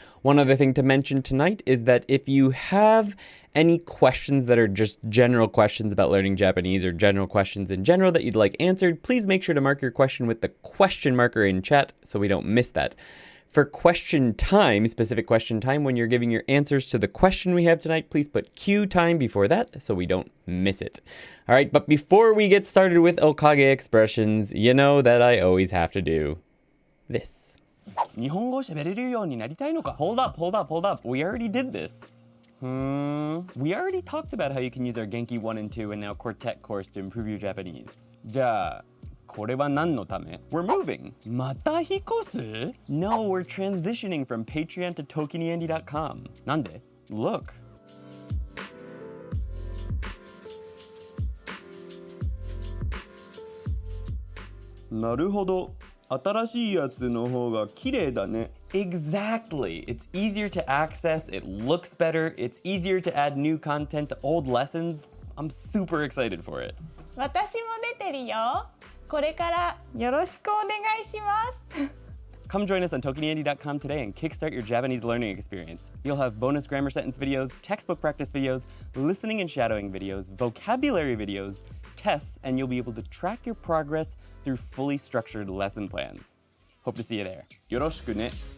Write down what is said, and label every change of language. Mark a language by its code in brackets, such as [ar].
[en] One other thing to mention tonight is that if you have any questions that are just general questions about learning Japanese or general questions in general that you'd like answered, please make sure to mark your question with the question marker in chat so we don't miss that. For question time, specific question time, when you're giving your answers to the question we have tonight, please put Q time before that so we don't miss it. All right, but before we get started with okage expressions, you know that I always have to do this. [ja] 日本語喋れるようになりたいのか? [en] Hold up. We already did this. We already talked about how you can use our Genki 1 and 2 and now Quartet course to improve your Japanese. [ja] じゃあこれは何のため? [en] We're moving. [ja] また引っ越す? [en] No, we're transitioning from Patreon to ToKiniAndy.com. [ja] なんで? [en] Look. [ja] なるほど。新しいやつの方が綺麗だね。 [en] Exactly. It's easier to access, it looks better, it's easier to add new content to old lessons. I'm super excited for it. [ja] 私も出てるよ。これからよろしくお願いします。 [en] Come join us on ToKiniAndy.com today and kickstart your Japanese learning experience. You'll have bonus grammar sentence videos, textbook practice videos, listening and shadowing videos, vocabulary videos, tests, and you'll be able to track your progress through fully structured lesson plans. Hope to see you there. [ja] よろしくね。